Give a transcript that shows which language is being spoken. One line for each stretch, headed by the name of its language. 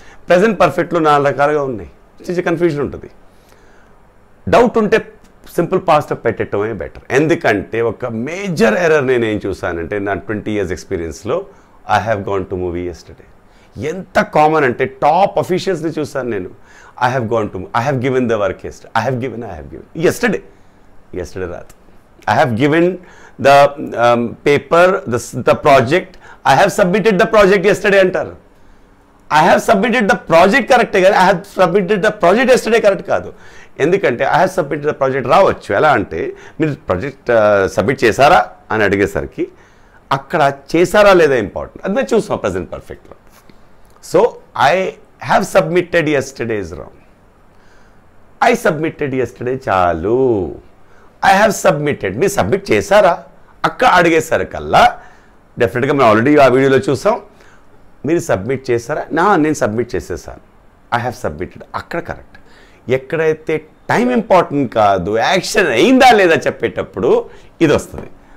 Telugu: Present పర్ఫెక్ట్లో 4 రకాలుగా ఉన్నాయి, చిన్న కన్ఫ్యూజన్ ఉంటుంది. డౌట్ ఉంటే సింపుల్ పాస్ట్ పెట్టడమే బెటర్. ఎందుకంటే ఒక మేజర్ ఎర్రర్ నేను ఏం చూసానంటే నా 20 years ఎక్స్పీరియన్స్లో
English: I have gone to movie yesterday.
Telugu: ఎంత కామన్ అంటే టాప్ అఫీషియల్స్ని చూసాను నేను.
English: I have given the work yesterday, I have given yesterday
Telugu: రాదు.
English: I have given the paper, the project. I have submitted the project yesterday
Telugu: అంటారు.
English: I have submitted the project
Telugu: కరెక్టే కానీ
English: I have submitted the project yesterday
Telugu: correct కాదు. ఎందుకంటే
English: I have submitted the project
Telugu: రావచ్చు. ఎలా అంటే మీరు ప్రాజెక్ట్ సబ్మిట్ చేశారా అని అడిగేసరికి అక్కడ చేశారా లేదా ఇంపార్టెంట్. అది మేము చూస్తాం present పర్ఫెక్ట్లో.
English: So I have submitted yesterday is wrong. I submitted yesterday
Telugu: చాలు.
English: I have submitted,
Telugu: మీరు సబ్మిట్ చేశారా అక్కడ అడిగేసరికల్లా డెఫినెట్గా మేము ఆల్రెడీ ఆ వీడియోలో చూసాం. మీరు సబ్మిట్ చేశారా, నేను సబ్మిట్ చేసేసాను,
English: I have submitted,
Telugu: అక్కడ కరెక్ట్. ఎక్కడైతే టైం ఇంపార్టెంట్ కాదు, యాక్షన్ అయిందా లేదా చెప్పేటప్పుడు ఇది వస్తుంది.